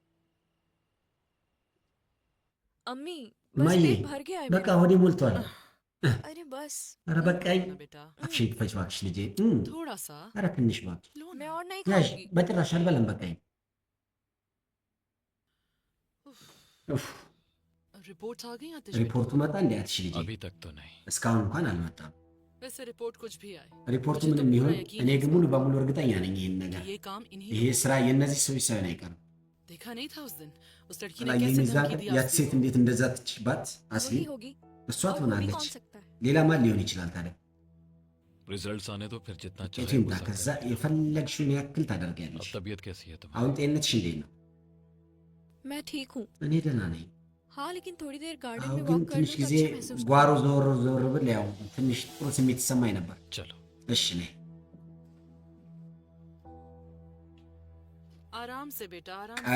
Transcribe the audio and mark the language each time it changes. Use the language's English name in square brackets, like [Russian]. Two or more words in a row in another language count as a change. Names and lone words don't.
[Hindi] अम्मी माई, बस पेट भर गया है [Amharic] በቃ [Hindi] मेरा। [Amharic] ሆዴ ሞልቷል። [Hindi] अरे बस [Amharic] ኧረ በቃኝ [Hindi] ना बेटा [Amharic] አፍሽን ክፈች እባክሽ ልጄ [Hindi] थोड़ा सा [Amharic] ኧረ ትንሽ እባክሽ [Hindi] लो मैं ना और नहीं [Amharic] ያዥ [Hindi] खाऊंगी [Amharic] በጭራሽ አልበላም በቃኝ ኡፍ [Hindi] रिपोर्ट आ गई आतिश [Amharic] ሪፖርቱ መጣ እንዴ አትሽ ልጄ [Hindi] अभी तक तो नहीं [Amharic] እስካሁን እንኳን አልመጣም [Hindi] बेटा वैसे रिपोर्ट कुछ भी आए [Amharic] ሪፖርቱ [Hindi] मुझे तो [Amharic] ምንም ይሁን [Hindi] पूरा यकीन [Amharic] እኔ [Hindi] है [Amharic] ግን [Hindi] इस [Amharic] ሙሉ [Hindi] बात [Amharic] በሙሉ እርግጠኛ ነኝ ይሄን [Hindi] कि [Amharic] ነገር [Hindi] ये काम इन्हीं [Amharic] ይሄ [Hindi] लोगों [Amharic] ስራ የእነዚህ ሰዎች ሳይሆን አይቀርም [Hindi] का- देखा नहीं था उस दिन उस लड़की ने [Amharic] ላይ [Hindi] कैसे [Amharic] የሚዛቅ [Hindi] धमकी दी [Amharic] ያች [Hindi] आसमी [Amharic] ሴት [Hindi] को। [Amharic] እንዴት እንደዛ ትችባት አስሊ [Hindi] वही होगी [Amharic] እሷ [Hindi] और वो भी [Amharic] ትሆናለች [Hindi] कौन सकता है [Amharic] ሌላ ማን ሊሆን ይችላል ታዲያ [Hindi] रिजल्ट्स आने तो फिर जितना [Amharic] ውጤቱ [Hindi] चाहे [Amharic] ይምጣ [Hindi] वो सब [Amharic] ከዛ [Hindi] करें। [Amharic] የፈለግሽውን ያክል [Hindi] अब [Amharic] ታደርጊያለሽ [Hindi] तबीयत कैसी है तुम्हारी [Amharic] አሁን ጤንነትሽ እንዴት ነው [Hindi] मैं ठीक हूँ [Amharic] እኔ ደህና ነኝ [Hindi] हाँ लेकिन थोड़ी देर गार्डन [Amharic] አሁን [Hindi] में [Amharic] ግን [Hindi] वॉक कर [Amharic] ትንሽ [Hindi] लूँ तो [Amharic] ጊዜ [Hindi] अच्छा महसूस [Amharic] ጓሮ ዞር ዞር ብል ያው ትንሽ ጥሩ ስሜት ይሰማኝ ነበር [Hindi] चलो [Amharic] እሺ ነኝ [Hindi] आराम से बेटा आराम से।